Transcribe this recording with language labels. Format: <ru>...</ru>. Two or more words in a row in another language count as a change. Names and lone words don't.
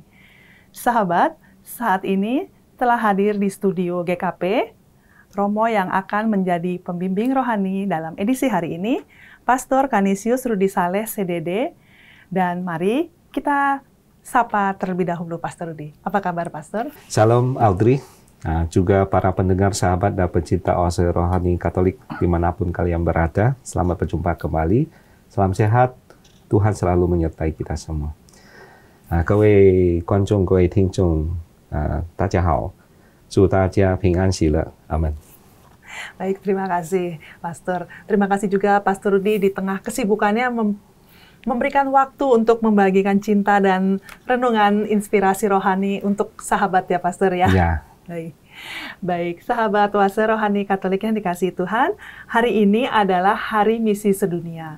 <id>Sahabat, saat ini telah hadir di studio GKP, Romo yang akan menjadi pembimbing rohani dalam edisi hari ini, Pastor Canisius Rudi Saleh CDD, dan mari kita sapa terlebih dahulu Pastor Rudi. Apa kabar Pastor? Shalom Audrey, juga para pendengar sahabat dan pecinta Oase Rohani Katolik dimanapun kalian berada, selamat berjumpa kembali, salam sehat, Tuhan selalu menyertai kita semua.</id> <zh>各位观众、各位听众，大家好，祝大家平安喜乐，阿门。</zh> <id>Baik, terima kasih Pastor. Terima kasih juga Pastor Rudi di tengah kesibukannya memberikan waktu untuk membagikan cinta dan renungan inspirasi rohani untuk sahabat ya Pastor ya. Ya. Baik, sahabat Oase Rohani Katolik yang dikasihi Tuhan, hari ini adalah Hari Misi Sedunia.</id>